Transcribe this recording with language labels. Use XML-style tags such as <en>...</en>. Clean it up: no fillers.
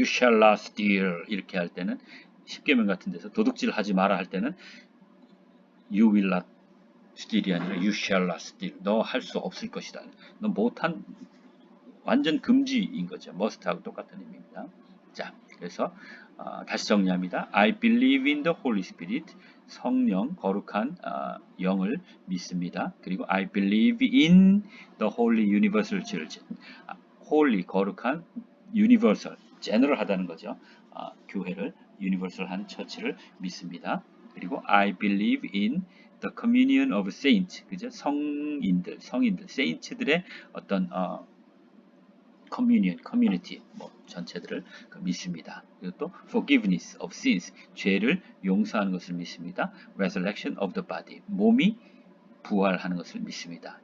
<en>You shall not steal</en> <ko>이렇게 할 때는, 십계명 같은 데서 도둑질 하지 마라 할 때는</ko> <en>You will not steal이 아니라 You shall not steal.</en> <ko>너 할 수 없을 것이다. 너 못한, 완전 금지인 거죠. must하고 똑같은 의미입니다. 자, 그래서 다시 정리합니다.</ko> <en>I believe in the Holy Spirit.</en> <ko>성령, 거룩한 영을 믿습니다. 그리고</ko> <en>I believe in the Holy Universal Church.</en> <ko>Holy, 거룩한, Universal, general하다는 거죠. 교회를, universal한 처치를 믿습니다. 그리고</ko> <en>I believe in the communion of saints.</en> <ko>그죠? 성인들, saints들의 어떤 communion, community, 전체들을 믿습니다. 그리고 또</ko> <en>forgiveness of sins,</en> <ko>죄를 용서하는 것을 믿습니다.</ko> <en>resurrection of the body,</en> <ko>몸이 부활하는 것을 믿습니다.</ko>